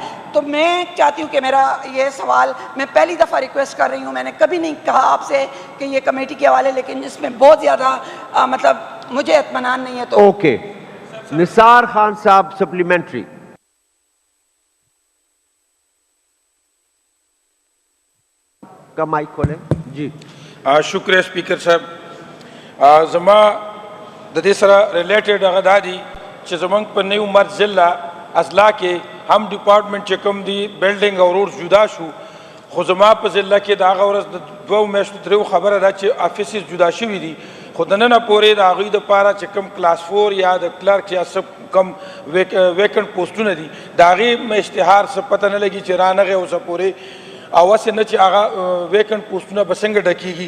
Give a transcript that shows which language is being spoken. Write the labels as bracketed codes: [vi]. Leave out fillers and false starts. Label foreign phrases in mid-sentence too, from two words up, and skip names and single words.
[ur] تو میں چاہتی ہوں کہ میرا یہ سوال میں پہلی دفعہ ریکویسٹ کر رہی ہوں، میں نے کبھی نہیں کہا آپ سے کہ یہ کمیٹی کے حوالے، لیکن اس میں بہت زیادہ مطلب مجھے اطمینان نہیں ہے. تو اوکے نثار خان صاحب سپلیمنٹری. کا مائک کھولیں جی. شکریہ اسپیکر صاحب. [ps] زما د دې سره ریلیټډ هغه دا دي چې زمونږ په نیو مرز ضلع اضلاع کې هم ډپارټمنټ چې کوم دی بلډینګ او روډ جدا شو، خو زما په ضلع کې د هغه ورځ د 2 میاشتو 3 خبره ده چې افیسز جدا شوي دي، خو د ننه پورې د هغوی دپاره چې کوم کلاس 4 یا د کلرک یا څه کوم ویکنټ پوسټونه دي د هغې اشتهار څه پته نه لګي چې رانغی اوسه پورې او هسې نه چې هغه ویکنټ پوسټونه به څنګه ډکېږي.